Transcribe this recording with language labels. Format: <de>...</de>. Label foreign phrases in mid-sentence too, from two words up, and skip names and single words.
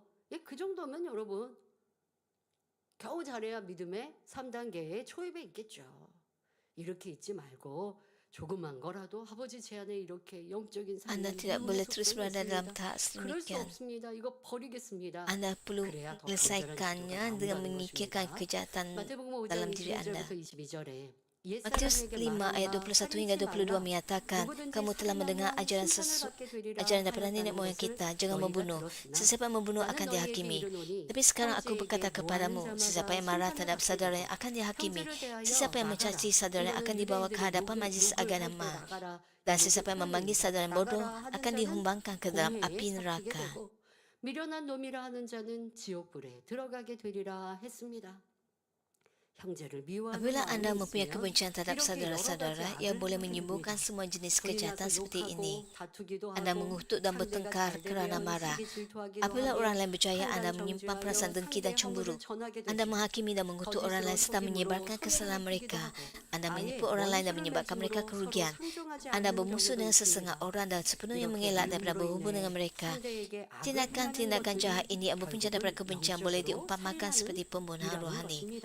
<ko>예, 그 정도면 여러분 겨우 잘해야 믿음의 3단계의 초입에 있겠죠. 이렇게 있지 말고 조그만 거라도 아버지 제 안에 이렇게 영적인</ko> <ms>Anda</ms> <ko>살인의</ko> <ms>tidak</ms> <ko>미움의</ko> <ms>boleh terus</ms> <ko>속성이</ko> <ms>berada dalam</ms> <ko>있습니다.</ko> <ms>tahap</ms> <ko>그럴 수</ko> <ms>sedemikian.</ms> <ko>없습니다. 이거 버리겠습니다.</ko> <ms>Anda perlu</ms> <ko>그래야 더 간절한</ko> <ms>menyelesaikannya</ms> <ko>기도가</ko> <ms>dengan</ms> <ko>나온다는</ko> <ms>menyingkirkan</ms> <ko>것입니다.</ko> <ms>kejahatan</ms> <ko>마태복음 5장</ko> <ms>dalam diri anda.</ms> <ko>21절부터 22절에</ko> <ms>Matius 5 ayat 21 hingga 22 menyatakan, kamu telah mendengar ajaran daripada nenek moyang kita, jangan membunuh. Sesiapa yang membunuh akan dihakimi. Tapi sekarang aku berkata kepadamu, sesiapa yang marah terhadap saudaranya akan dihakimi. Sesiapa yang mencaci saudaranya akan dibawa ke hadapan majlis agama. Dan sesiapa yang memanggil saudara yang bodoh akan dihumbangkan ke dalam api neraka.</ms> <ko>미련한 놈이라 하는 자는 지옥불에 들어가게 되리라 했습니다. 형제를 미워하는</ko> <ms>Apabila anda</ms> <ko>마음이</ko> <ms>mempunyai</ms> <ko>있으면</ko> <ms>kebencian terhadap</ms> <ko>이렇게 여러</ko> <ms>saudara-saudara</ms> <ko>가지</ko> <ms>yang boleh</ms> <ko>악을</ko> <ms>menyembuhkan</ms> <ko>하게</ko> <ms>semua jenis</ms> <ko>됩니다.</ko> <ms>kejahatan seperti ini.</ms> <ko>욕하고 다투기도</ko> <ms>Anda</ms> <ko>하고</ko> <ms>mengutuk dan</ms> <ko>상대가</ko> <ms>bertengkar</ms> <ko>잘</ko> <ms>kerana</ms> <ko>되면</ko> <ms>marah.</ms> <ko>시기 질투하기도</ko> <ms>Apabila</ms> <ko>하고</ko> <ms>orang lain berjaya, anda</ms> <ko>판단</ko> <ms>menyimpan</ms> <ko>정죄하여</ko> <ms>perasaan dengki dan</ms> <ko>상대의</ko> <ms>cemburu.</ms> <ko>허물을 전하게</ko> <ms>Anda</ms> <ko>되죠.</ko> <ms>menghakimi dan mengutuk orang lain serta menyebarkan kesalahan mereka. Anda menipu orang lain dan menyebabkan mereka kerugian. Anda bermusuh dengan sesengah orang dan sepenuhnya mengelak daripada berhubung dengan mereka. Tindakan-tindakan jahat ini yang berpunca daripada kebencian boleh diumpamakan seperti pembunuhan rohani.</ms>